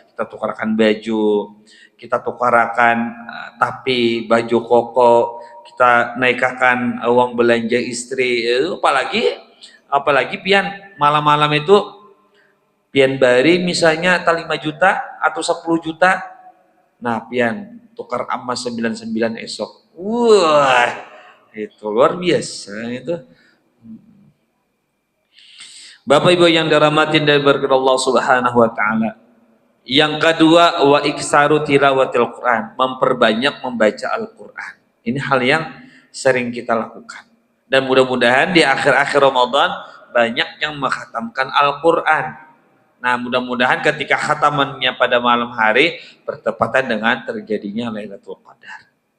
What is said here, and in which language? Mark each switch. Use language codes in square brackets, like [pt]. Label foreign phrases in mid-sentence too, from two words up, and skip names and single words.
[id] Kita tukarkan baju, kita tukarkan tapi baju koko, kita naikkan uang belanja istri, apalagi pian malam-malam itu pian bari misalnya 5 juta atau 10 juta, nah pian tukar emas 99 esok, wah itu luar biasa itu. Bapak Ibu yang dirahmatin dan berkat Allah [ar] Subhanahu wa taala. [id] Yang kedua, [ar] wa iksaru tilawatil Quran, [id] memperbanyak membaca Al-Qur'an. Ini hal yang sering kita lakukan. Dan mudah-mudahan di akhir-akhir Ramadan banyak yang mengkhatamkan Al-Qur'an. Nah, mudah-mudahan ketika khatamannya pada malam hari bertepatan dengan terjadinya Lailatul Qadar.